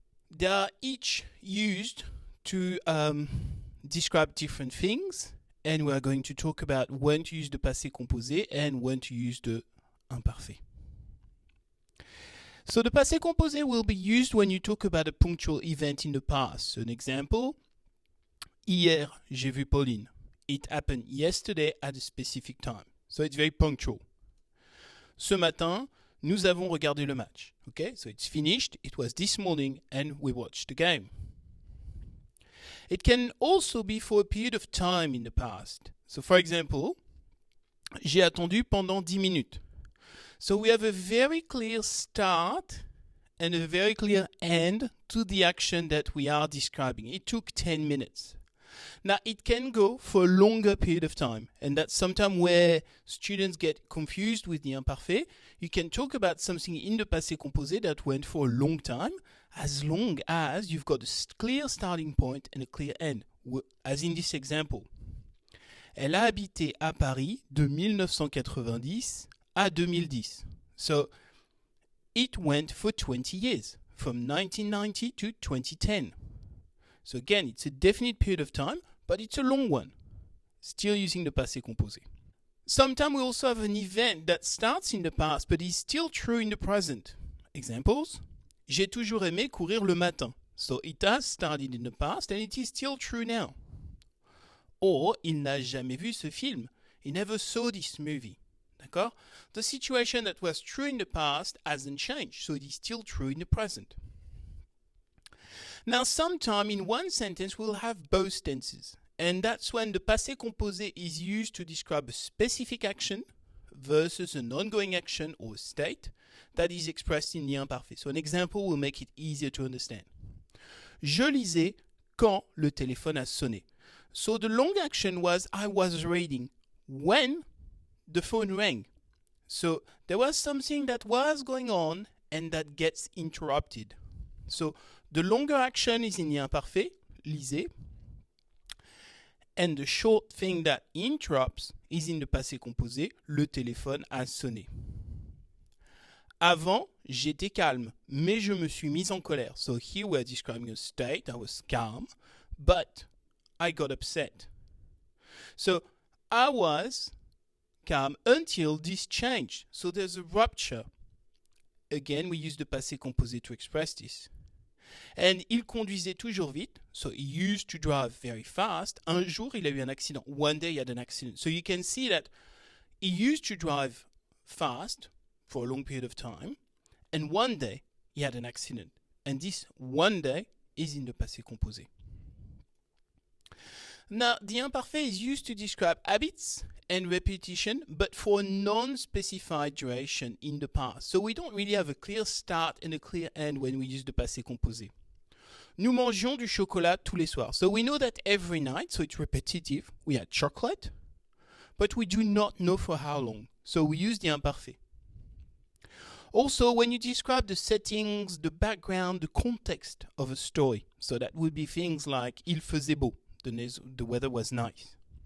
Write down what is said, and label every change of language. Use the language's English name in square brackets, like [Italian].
[English] They are each used to describe different things, and we're going to talk about when to use the passé composé and when to use the imparfait. So the passé composé will be used when you talk about a punctual event in the past. So an example, [French] hier, j'ai vu Pauline. [English] It happened yesterday at a specific time. So it's very punctual. [French] Ce matin, nous avons regardé le match. [English] Okay, so it's finished. It was this morning and we watched the game. It can also be for a period of time in the past. So for example, [French] j'ai attendu pendant 10 minutes. [English] So we have a very clear start and a very clear end to the action that we are describing. It took 10 minutes. Now, it can go for a longer period of time, and that's sometimes where students get confused with the imparfait. You can talk about something in the passé composé that went for a long time, as long as you've got a clear starting point and a clear end, as in this example. [French] Elle a habité à Paris de 1990 à 2010. [English] So, it went for 20 years, from 1990 to 2010. So again, it's a definite period of time, but it's a long one. Still using the passé composé. Sometimes we also have an event that starts in the past, but is still true in the present. [French] Examples, j'ai toujours aimé courir le matin. [English] So it has started in the past and it is still true now. [French] Or, il n'a jamais vu ce film. [English] He never saw this movie. [French] D'accord? [English] The situation that was true in the past hasn't changed, so it is still true in the present. Now, sometime in one sentence, we'll have both tenses. And that's when the passé composé is used to describe a specific action versus an ongoing action or state that is expressed in the imparfait. So an example will make it easier to understand. [French] Je lisais quand le téléphone a sonné. [English] So the long action was I was reading when the phone rang. So there was something that was going on and that gets interrupted. So the longer action is in the imparfait, lisez, and the short thing that interrupts is in the passé composé, [French] le téléphone a sonné. Avant, j'étais calme, mais je me suis mise en colère. [English] So here we're describing a state, I was calm, but I got upset. So I was calm until this changed. So there's a rupture. Again, we use the passé composé to express this. And [French] il conduisait toujours vite, [English] so he used to drive very fast. [French] Un jour, il a eu un accident. [English] One day, he had an accident. So you can see that he used to drive fast for a long period of time, and one day, he had an accident. And this one day is in the passé composé. Now, the imparfait is used to describe habits and repetition, but for a non-specified duration in the past. So we don't really have a clear start and a clear end when we use the passé composé. [French] Nous mangions du chocolat tous les soirs. [English] So we know that every night, so it's repetitive, we had chocolate, but we do not know for how long. So we use the imparfait. Also, when you describe the settings, the background, the context of a story, so that would be things like [French] il faisait beau, [English] the weather was nice.